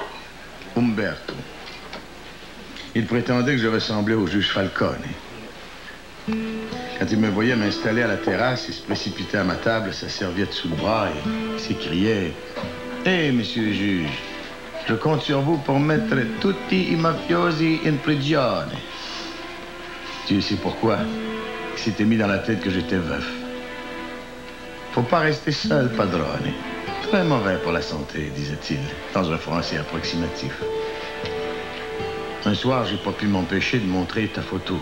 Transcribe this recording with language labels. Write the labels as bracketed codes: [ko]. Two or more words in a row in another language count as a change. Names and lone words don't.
[fr] Umberto. Il prétendait que je ressemblais au juge Falcone. Quand il me voyait m'installer à la terrasse, il se précipitait à ma table, sa serviette sous le bras et s'écriait « Hé, monsieur le juge, je compte sur vous pour mettre [it] tutti i mafiosi in prigione. [fr] » Tu sais pourquoi? Il s'était mis dans la tête que j'étais veuf. Faut pas rester seul, padrone. Très mauvais pour la santé, disait-il, dans un français approximatif. Un soir, j'ai pas pu m'empêcher de montrer ta photo.